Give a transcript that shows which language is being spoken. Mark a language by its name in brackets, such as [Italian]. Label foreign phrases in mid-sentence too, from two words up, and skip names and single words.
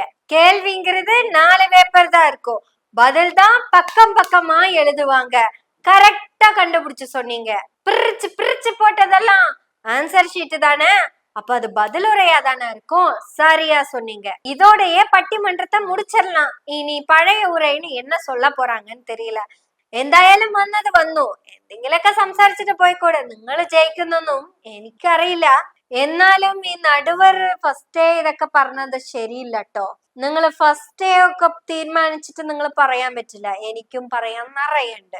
[Tamil] கேள்விங்கிறது 4 பேப்பர் தான் இருக்கும், பதில் தான் பக்கமா எழுதுவாங்க. கரெக்டா கண்டுபிடிச்சு சொன்னீங்க. பிரிச்சு போட்டதெல்லாம் [English] answer sheet [Tamil] தானே, அப்ப அது பதிலுரையா தானே இருக்கும். சரியா சொன்னீங்க. இதோடயே பட்டிமன்றத்தை முடிச்சிடலாம். இனி பழைய உரைன்னு என்ன சொல்ல போறாங்கன்னு தெரியல. [Malayalam] എന്തായാലും വന്നു എന്തെങ്കിലൊക്കെ സംസാരിച്ചിട്ട് പോയിക്കൂടെ. നിങ്ങൾ ജയിക്കുന്നൊന്നും എനിക്കറിയില്ല. എന്നാലും ഈ നടുവർ ഫസ്റ്റേ ഇതൊക്കെ പറഞ്ഞത് ശരിയില്ല കേട്ടോ. നിങ്ങൾ ഫസ്റ്റേ ഒക്കെ തീരുമാനിച്ചിട്ട് നിങ്ങൾ പറയാൻ പറ്റില്ല. എനിക്കും പറയാൻ നിറയുണ്ട്.